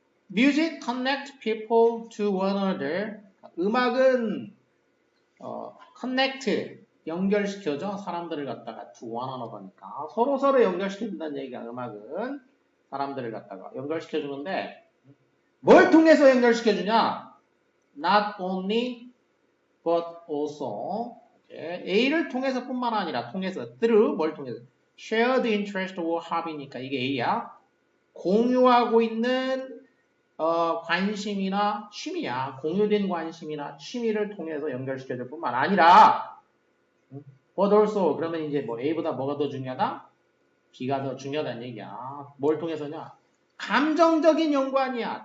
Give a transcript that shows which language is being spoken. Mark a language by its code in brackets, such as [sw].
[en] Music connect people to one another. [ko] 음악은 connect 연결시켜줘. 사람들을 갖다가 to one another니까 서로 연결시켜준다는 얘기야. 음악은 사람들을 갖다가 연결시켜주는데 뭘 통해서 연결시켜주냐? Not only but also A를 통해서 뿐만 아니라 through 뭘 통해서 [en] shared interest or hobby [ko] 니까 이게 A야. 공유하고 있는 관심이나 취미야. 공유된 관심이나 취미를 통해서 연결시켜줄 뿐만 아니라 but also 그러면 이제 뭐 A보다 뭐가 더 중요하다? B가 더 중요하다는 얘기야. 뭘 통해서냐? 감정적인 연관이야.